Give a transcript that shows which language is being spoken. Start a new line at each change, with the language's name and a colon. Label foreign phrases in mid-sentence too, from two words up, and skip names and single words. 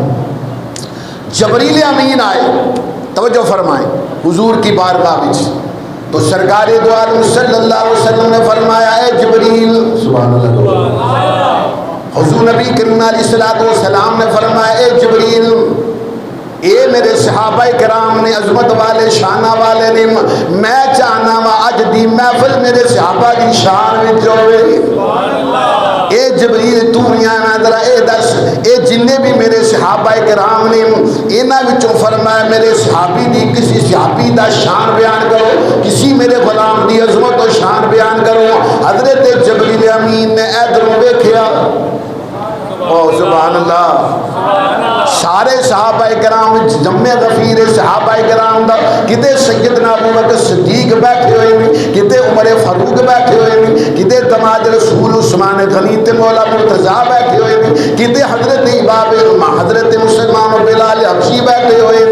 Urdu: جبریل امین آئے، توجہ فرمائیں، حضور کی بارگاہ میں تو سرکار دو عالم صلی اللہ علیہ وسلم نے فرمایا، اے جبریل،
Arabic: سبحان اللہ۔
Punjabi: حضور نبی کریم علیہ السلام نے فرمایا، اے جبریل، اے میرے صحابہ کرام نے، عظمت والے شانہ والے نے، میں چاہنا وا اج دی محفل میرے صحابہ دی شان وچ ہوے۔ اے جبریل تو میاں ذرا اے دس، اے جننے بھی میرے صحابہ کرام نے، انہاں وچوں فرمایا میرے صحابی دی کسی صحابی دا شان بیان کرو، کسی میرے غلام دی عظمت و شان بیان کرو۔ حضرت جبریل امین نے ادھروں ویکھیا، او
Arabic: سبحان اللہ،
Punjabi: سارے صحابہ کرام جمع غفیر صحابہ کرام دا، کتے سیدنا ابو بکر صدیق بیٹھے ہوئے ہیں، کتے عمر فاروق بیٹھے ہوئے ہیں، کتے دماد رسول عثمان غنی تے مولا مرتضیٰ بیٹھے ہوئے ہیں، کتے حضرت امام حضرت مسلمان و بلال حبشی بیٹھے ہوئے ہیں۔